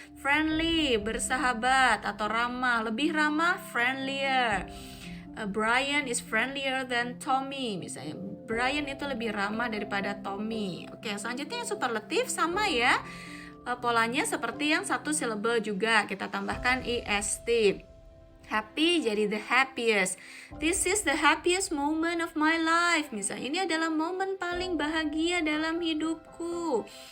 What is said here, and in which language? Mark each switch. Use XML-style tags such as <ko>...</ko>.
<id>Friendly, bersahabat atau ramah, lebih ramah, friendlier.</id> <en>Brian is friendlier than Tommy, misalnya.</en> <id>Brian itu lebih ramah daripada Tommy. Oke, selanjutnya yang superlatif sama ya. Polanya seperti yang satu syllable juga, kita tambahkan est. Happy jadi the happiest.</id> <en>This is the happiest moment of my life.</en> <id>Misalnya, ini adalah momen paling bahagia dalam hidupku.</id>